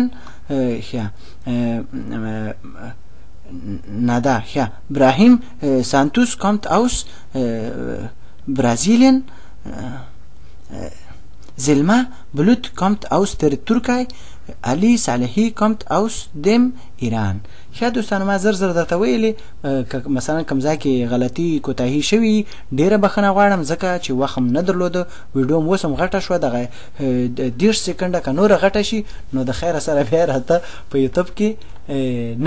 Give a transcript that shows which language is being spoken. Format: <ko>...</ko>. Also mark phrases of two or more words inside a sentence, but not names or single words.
<de>Ja, Nada. Ja, Brahim Santos kommt aus Brasilien. Selma Blut kommt aus der Türkei. Ali Salehi kommt aus dem Iran.</de> <ps>ښه دوستانو ما زر درته ویلي مثلا کوم ځای کې غلطي کوتاهي شوي ډیره بخښنه غواړم ځکه چې وخت نه درلوده ویډیو م اوس هم غټه شوه دغه 10 سکنډه که نوره غټه شي نو د خیره سره بیا راته په یوټیوب کې نه پرېږدي.</ps>